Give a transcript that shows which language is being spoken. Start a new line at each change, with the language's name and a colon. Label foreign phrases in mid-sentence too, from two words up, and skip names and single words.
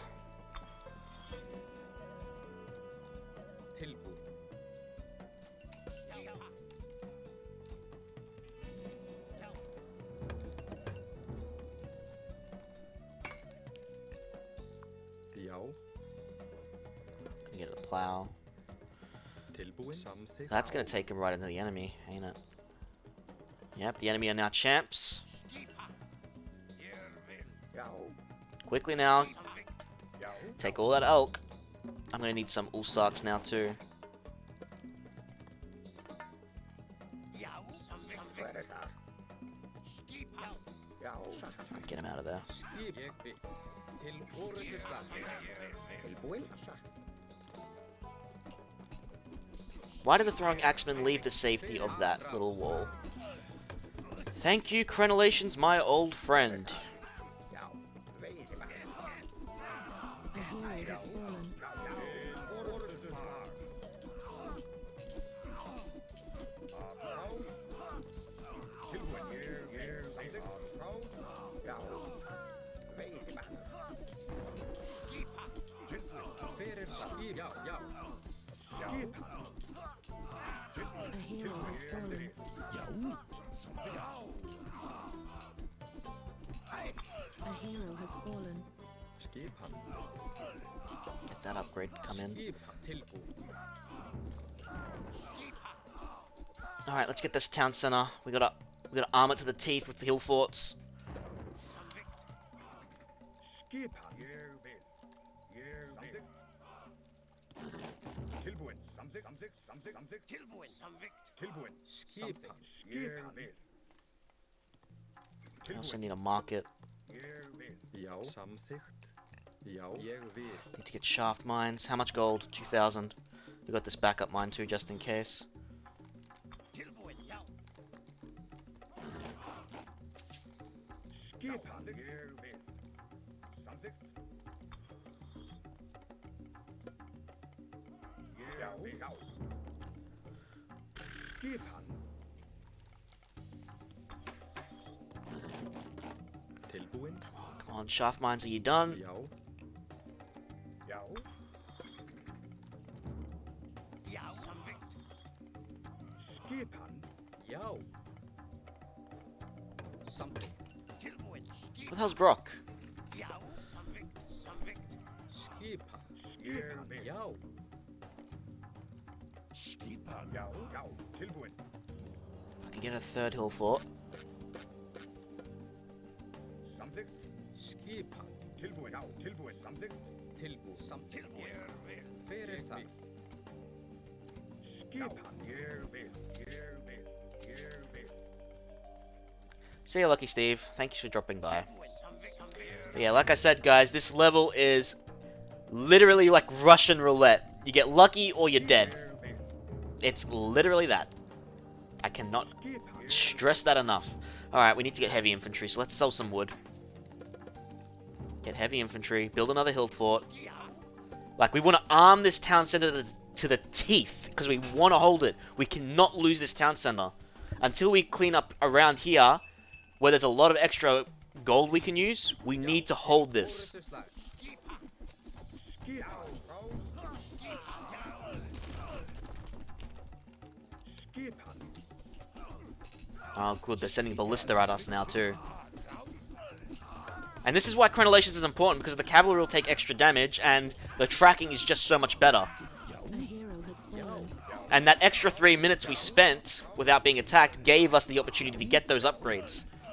Icelandic: Tilbu. Já.
English: Gonna get a plow.
Icelandic: Tilbúin. Samþykkt.
English: That's gonna take him right into the enemy, ain't it? Yep, the enemy are now champs.
Icelandic: Já.
English: Quickly now,
Icelandic: Já.
English: take all that elk. I'm gonna need some ulsarks now too.
Icelandic: Hver þar? Já.
English: Get him out of there.
Icelandic: Skip. Yek bit. Til orðusslag. Tilbúin.
English: Why did the throwing axemen leave the safety of that little wall? Thank you, Crenellations, my old friend.
Icelandic: Já. Veiðimann.
English: A hero has fallen.
Icelandic: Já. Veiðimann. Hver það? Skip. Já, já.
English: A hero has fallen. A hero has fallen.
Icelandic: Skipan.
English: Get that upgrade to come in.
Icelandic: Skip. Tilbu.
English: Alright, let's get this town center. We gotta arm it to the teeth with the hill forts.
Icelandic: Skipan. Ég vil. Tilbúin. Samþykkt. Samþykkt. Tilbúin. Skip. Skipan.
English: I also need a market.
Icelandic: Ég vil. Já. Samþykkt. Já. Ég vil.
English: Need to get shaft mines. How much gold? 2,000. We got this backup mine too, just in case.
Icelandic: Skipan. Ég vil. Samþykkt. Já. Já. Skipan. Tilbúin.
English: Come on, shaft mines, are you done?
Icelandic: Já. Já. Skipan. Já.
English: Something. What the hell's Brokk?
Icelandic: Skip. Skipan. Já. Skipan. Já. Já. Tilbúin.
English: I can get a third hill fort.
Icelandic: Samþykkt. Skip. Tilbúin. Já. Tilbúin. Samþykkt. Tilbu. Something. Hver það? Skipan. Ég vil. Ég vil. Ég vil.
English: See you, Lucky Steve. Thank you for dropping by. But yeah, like I said, guys, this level is literally like Russian roulette. You get lucky or you're dead. It's literally that. I cannot stress that enough. Alright, we need to get heavy infantry, so let's sell some wood. Get heavy infantry, build another hill fort. Like, we want to arm this town center to the teeth, because we want to hold it. We cannot lose this town center. Until we clean up around here, where there's a lot of extra gold we can use, we need to hold this.
Icelandic: Orðusslag. Skipan. Skipan.
English: Oh, good. They're sending ballista at us now, too. And this is why Crenellations is important, because the cavalry will take extra damage, and the tracking is just so much better. A hero has fallen. And that extra 3 minutes we spent without being attacked gave us the opportunity to get those upgrades.